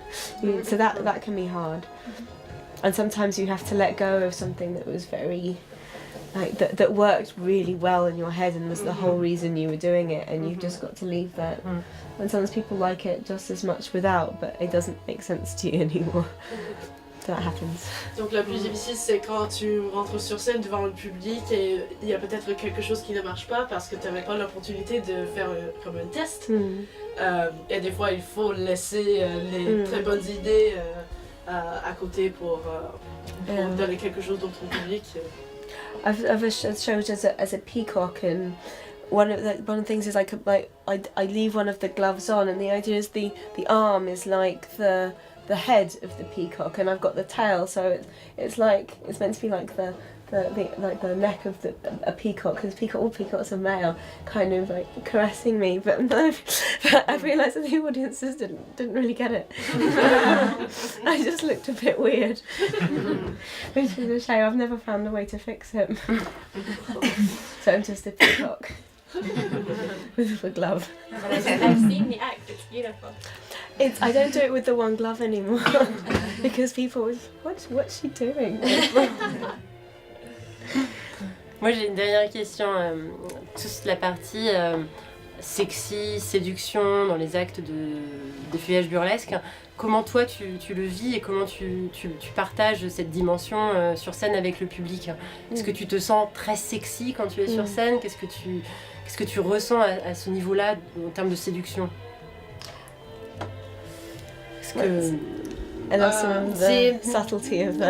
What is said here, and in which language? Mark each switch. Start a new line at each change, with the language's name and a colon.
English: So that can be hard, and sometimes you have to let go of something that was very that worked really well in your head and was the whole reason you were doing it, and you've just got to leave that. And sometimes people like it just as much without, but it doesn't make sense to you anymore. That happens.
French: Donc la plus difficile, c'est quand tu rentres sur scène devant le public et il y a peut-être quelque chose qui ne marche pas parce que tu n'avais pas l'opportunité de faire comme un test. Et des fois, il faut laisser les très bonnes idées à côté pour donner quelque chose d'autre au public.
English: I've showed as a peacock, and one of the things is like I leave one of the gloves on, and the idea is the arm is like the head of the peacock, and I've got the tail, so it's meant to be like the neck of a peacock, because all peacocks are male, kind of like caressing me, but I realised that the audiences didn't really get it. I just looked a bit weird, which is a shame. I've never found a way to fix it. So I'm just a peacock with a glove. I've seen the act, it's beautiful. I don't do it with the one glove anymore because people was, what's she doing?
French: Moi j'ai une dernière question, toute la partie sexy, séduction dans les actes de feuillage burlesque, comment toi tu le vis et comment tu partages cette dimension sur scène avec le public? Est-ce que tu te sens très sexy quand tu es sur scène? Qu'est-ce que tu ressens à ce niveau-là en termes de séduction? Est-ce que...
English: And also the subtlety of that.